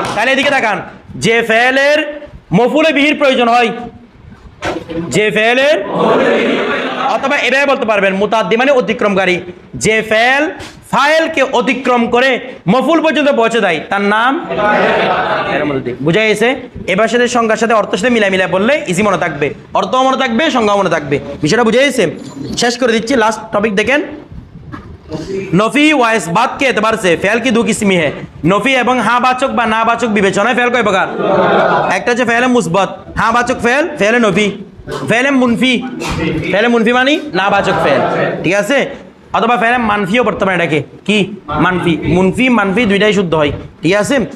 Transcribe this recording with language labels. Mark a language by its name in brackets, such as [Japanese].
[Bangla] তাহলে এদিকে তাকান, যে ফেলের মফুলে বিহির প্রয়োজন হয়, যে ফেলের, অথবা এভাবে বলতে পারবেন মুতাআদ্দি মানে অতিক্রমকারী, যে ফেল ফাইলকে অতিক্রম করে মফুল পর্যন্ত পৌঁছে দেয় তার নাম। বুঝা গেছে? এবার সাথে সংজ্ঞার সাথে অর্থের সাথে মিলাই বললে ইজি মনে থাকবে, অর্থ মনে থাকবে, সংজ্ঞা মনে থাকবে। বিষয়টা বুঝে গেছে? শেষ করে দিচ্ছি, লাস্ট টপিক দেখেন। [Hindi] নফি ওয়া ইসবাত के एतबार से फेल की दो किस्में है। [Bangla] নফি এবং হ্যাঁ বাচক বা না বাচক বিবেচনায় ফেল কয় প্রকার? একটা হচ্ছে ফেলে মুসবাত, হ্যাঁ বাচক ফেল, ফেলে নফি, ফেলে মুনফি, ফেলে মুনফি মানে না বাচক ফেল, ঠিক আছে? অথবা ফেলে মানফিও পড়তে পারে, এটাকে কি মানফি, মুনফি মানফি দুইটাই শুদ্ধ হয়, ঠিক আছে?